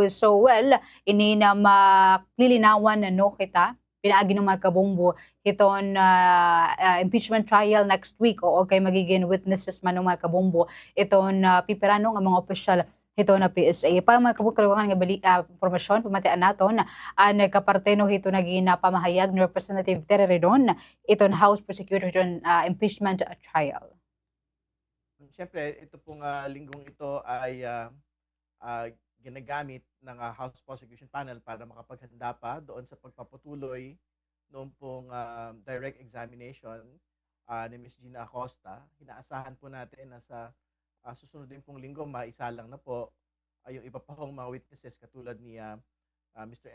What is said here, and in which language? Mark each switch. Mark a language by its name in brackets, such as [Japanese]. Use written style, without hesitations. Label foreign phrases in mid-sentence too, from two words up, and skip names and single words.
[Waray] So well, ini na maklilinawan na no kita pinaagi ng mga kabombo hiton [English] impeachment trial next week [Waray] o kay magiging witnesses man ng mga kabombo iton pipirano nga mga opisyal hito na PSA para mga kabombo kalugan nga impormasyon pamatian naton nagkaparte no hito naging pamahayag ni Representative Terry Redon iton House Prosecutor iton [English] impeachment trial. [Filipino] Siyempre ito pong linggong ito ay ginagamit ng House Prosecution Panel para makapaghanda pa doon sa pagpapatuloy noong pong [English] direct examination [Filipino] ni Ms. Gina Acosta. Inaasahan po natin na sa susunod din pong linggo maisalang na po yung iba pa hong mga witnesses katulad ni Mr.